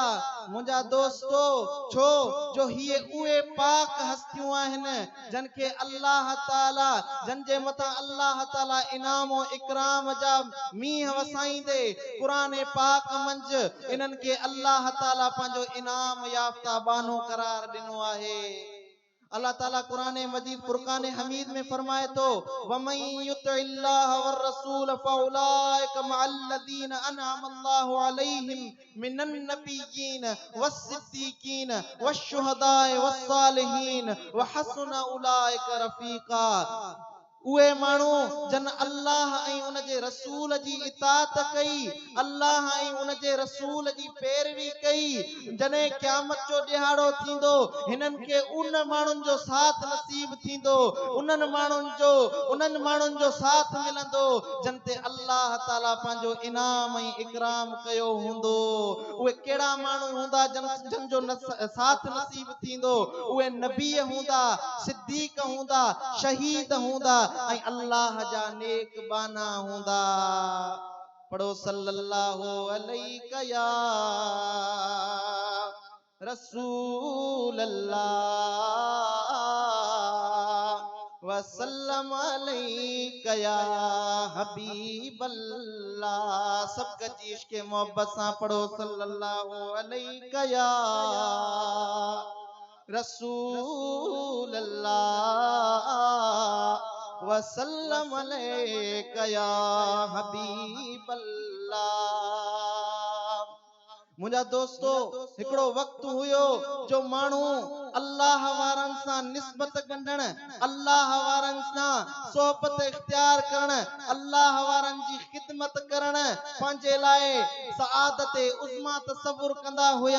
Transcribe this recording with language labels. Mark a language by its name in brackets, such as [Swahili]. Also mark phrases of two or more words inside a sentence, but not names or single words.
[Sindhi] मुंहिंजा दोस्तो छो जो हिए उहे पाक हस्तियूं आहिनि जन के अल्लाह ताला जन जे मथा अल्लाह ताला इनाम और इकराम जा मींह वसाईंदे कुरान पाक मंझ इन्हनि के अल्लाह ताला पंहिंजो इनाम याफ्ता बानो करार ॾिनो आहे। अल्लाह ताला कुरान मजीद फुरकान हमीद में फरमाए तो [Arabic] ومن يطع الله والرسول فأولئك مع الذين أنعم الله عليهم من النبيين والصديقين والشهداء والصالحين وحسن أولئك رفيقا. [Sindhi] उहे माण्हू जन अल्लाह ऐं उन जे रसूल जी इताअत कई, अल्लाह ऐं उन जे रसूल जी पैरवी कई, जॾहिं क़यामत जो ॾिहाड़ो थींदो हिननि खे उन माण्हुनि जो साथ नसीब थींदो, उन्हनि माण्हुनि जो साथ मिलंदो जन ते अल्लाह ताला पंहिंजो इनाम ऐं इकराम कयो हूंदो। उहे कहिड़ा माण्हू हूंदा जन जो साथ नसीब थींदो? उहे नबी हूंदा, सिद्दीक हूंदा, शहीद हूंदा ऐं अल्लाह जा नेक बाना हूंदा। [Arabic] पढ़ो صلى الله عليه يا رسول الله وسلم عليك يا حبيب الله. [Sindhi] सब गजी इश्क मोहब्बत सां पढ़ो [Arabic] صلى الله عليك يا رسول الله وسلم عليك يا حبيب الله. [Sindhi] मुंहिंजा दोस्तो, हिकिड़ो वक़्तु हुयो जो माण्हू अल्लाह वारनि सां निस्बत ॻंढण, अल्लाह वारनि सां सोहबत इख्तियार करण, अल्लाह वारनि जी ख़िदमत करण पंहिंजे लाइ सआदत उज़्मा तसव्वुर कंदा हुया।